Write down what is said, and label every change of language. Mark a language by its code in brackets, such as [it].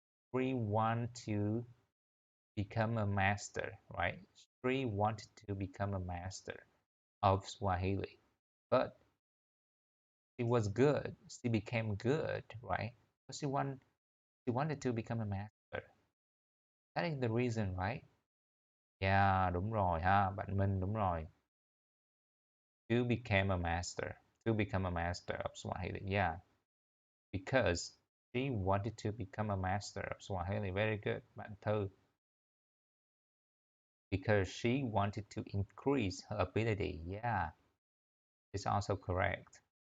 [en] Sri want to become a master, right? Sri wanted to become a master of Swahili, but she was good. She became good, right? But she wanted to become a master. That is the reason, right? [vi] Yeah, đúng rồi ha, bạn Minh đúng rồi. [en] To become a master. To become a master of Swahili. Yeah, because she wanted to become a master of Swahili. Very good, bạn Thư. Because she wanted to increase her ability. Yeah, it's also correct.